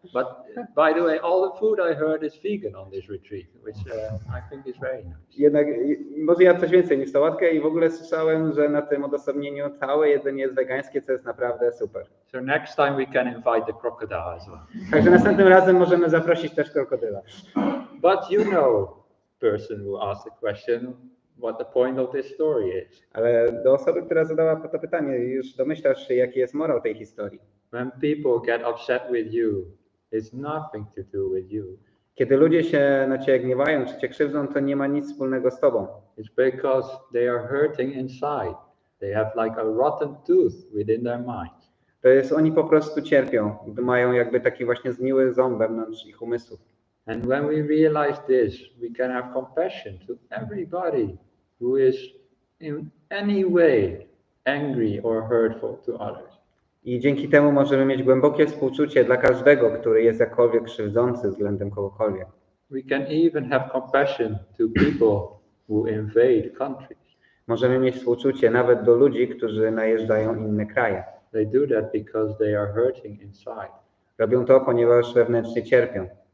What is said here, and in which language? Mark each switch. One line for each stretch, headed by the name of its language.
English: But by the way, all the food I heard is vegan on this retreat, which I think is very nice.
Polish: Jednak może jadł coś więcej niż sałatkę i w ogóle słyszałem, że na tym odosobnieniu całe jedzenie jest wegańskie, co jest naprawdę super.
English: So next time we can invite the crocodile as well.
Polish: Także następnym razem możemy zaprosić też krokodyla.
English: But you know, person who asked the question, what the point of this story is.
Polish: Ale do osoby, która zadała to pytanie, już domyślasz się, jaki jest morał tej historii.
English: When people get upset with you, it's nothing to do with you.
Polish: Kiedy ludzie się na ciebie gniewają, czy cię krzywdzą, to nie ma nic wspólnego z tobą.
English: It's because they are hurting inside. They have like a rotten tooth within their mind.
Polish: To jest, oni po prostu cierpią, mają jakby taki właśnie zgniły ząb wewnątrz ich umysłów.
English: And when we realize this, we can have compassion to everybody who is in any way angry or hurtful to others.
Polish: I dzięki temu możemy mieć głębokie współczucie dla każdego, który jest jakkolwiek krzywdzący względem kogokolwiek.
English: We can even have compassion to people who invade countries.
Polish: Możemy mieć współczucie nawet do ludzi, którzy najeżdżają inne kraje.
English: They do that because they are hurting inside.
Polish: Robią to, ponieważ wewnętrznie cierpią.